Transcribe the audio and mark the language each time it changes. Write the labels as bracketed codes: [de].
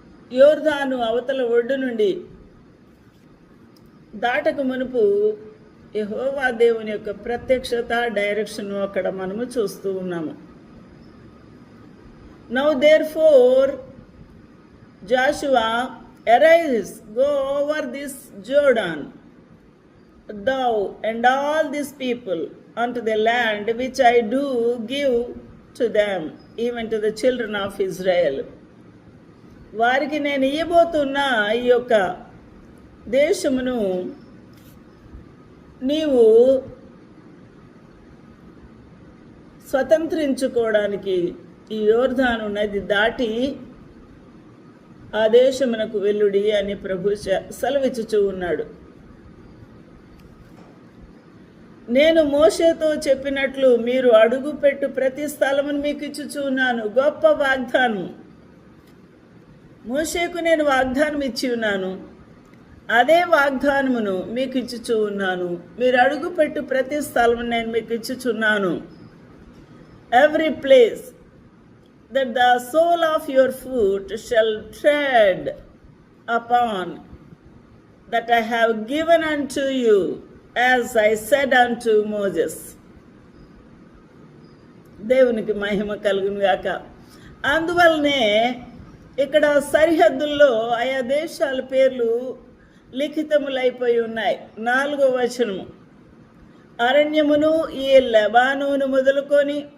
[te] యోర్దాను అవతల ఒడ్డు నుండి దాటక మునుపు యెహోవా దేవుని యొక్క ప్రత్యక్షత డైరెక్షన్ అక్కడ మనము చూస్తూ ఉన్నాము. [en] Now therefore Joshua, arise, go over this Jordan, thou and all these people, unto the land which I do give to them, even to the children of Israel. [te] వారికి నేను ఇయ్యబోతున్న ఈ యొక్క దేశమును నీవు స్వతంత్రించుకోవడానికి ఈ యోర్దాను నది దాటి ఆ దేశమునకు వెల్లుడి అని ప్రభు సెలవిచ్చుచూ ఉన్నాడు. నేను మోషేతో చెప్పినట్లు మీరు అడుగుపెట్టు ప్రతి స్థలమును మీకు ఇచ్చుచూ ఉన్నాను. గొప్ప వాగ్దానం. మోషేకు నేను వాగ్దానం ఇచ్చి ఉన్నాను, అదే వాగ్దానమును మీకు ఇచ్చుచూ ఉన్నాను. మీరు అడుగుపెట్టు ప్రతి స్థలమును నేను మీకు ఇచ్చుచున్నాను. [en] Every place that the sole of your foot shall tread upon, that I have given unto you, as I said unto Moses. [te] దేవునికి మహిమ కలుగును గాక. అందువల్లనే ఇక్కడ సరిహద్దుల్లో ఆయా దేశాల పేర్లు లిఖితములైపోయి ఉన్నాయి. 4వ వచనము, అరణ్యమును ఈ లెబానోను మొదలుకొని